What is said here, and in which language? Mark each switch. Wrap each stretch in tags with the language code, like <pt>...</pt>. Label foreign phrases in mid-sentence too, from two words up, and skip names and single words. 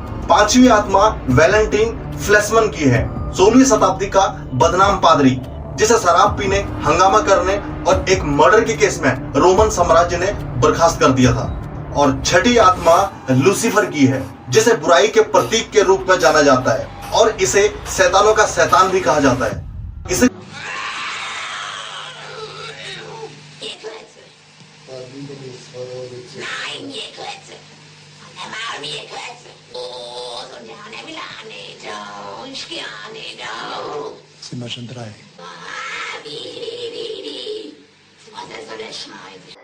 <hi>पांचवी आत्मा वैलेंटाइन फ्लेशमैन की है, 16वीं शताब्दी का बदनाम पादरी जिसे शराब पीने, हंगामा करने और एक मर्डर के केस में रोमन साम्राज्य ने बर्खास्त कर दिया था। और छठी आत्मा लूसीफर की है जिसे बुराई के प्रतीक के रूप में जाना जाता है और इसे शैतानों का शैतान भी कहा जाता है। इसे</hi> <de>Sind wir schon 3? Was ist so der Schneid?</de>